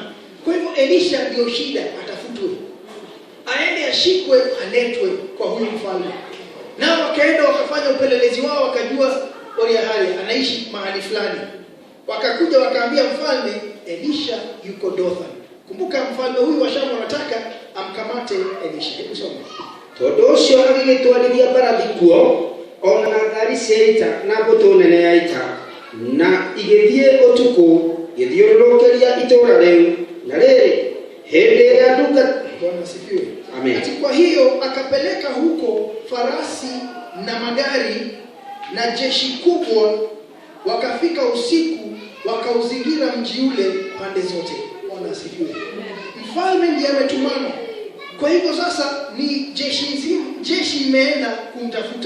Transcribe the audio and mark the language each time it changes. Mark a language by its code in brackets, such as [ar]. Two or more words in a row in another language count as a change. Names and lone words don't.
[sw] Kwa hivyo Elisha ndio shida atafutwe. Aende ashikwe, aletwe kwa huyu mfalme. Na wakaenda wakafanya upelelezi wao, wakajua Oriahari anaishi mahali fulani. Wakakuja wakaambia mfalme, Elisha yuko Dothan. Kumbuka mfalme huyu wa Shamu anataka amkamate Elisha. Hebu soma. [ki] Tondu ucio agigitwarithia mbarathi kuo ona ngari cia ita na mbũtũ nene ya ita, na igithie utuku githiũrũrũkĩria itũũra rĩu, na rĩrĩ hĩndĩ ĩrĩa ndungata. [sw] Bwana asifiwe. Amen. Ati kwa hiyo akapeleka huko farasi na magari na jeshi kubwa, wakafika usiku wakauzingira mji ule pande zote. Bwana asifiwe. Mfalme ndiye ametumana. Kwa hivyo sasa ni jeshi imeenda kumtafuta.